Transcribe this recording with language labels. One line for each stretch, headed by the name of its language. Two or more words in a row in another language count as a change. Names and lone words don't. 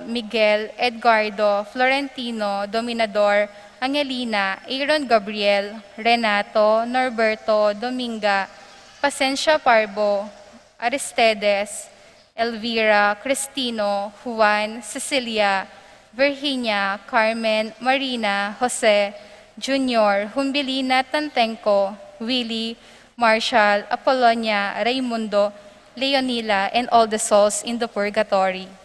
English: Miguel, Edgardo, Florentino, Dominador, Angelina, Aaron Gabriel, Renato, Norberto, Dominga, Pasencia Parbo, Aristedes, Elvira, Cristino, Juan, Cecilia, Virginia, Carmen, Marina, Jose, Junior, Humbilina, Tantenco, Willie, Marshall, Apollonia, Raimundo, Leonila, and all the souls in the purgatory.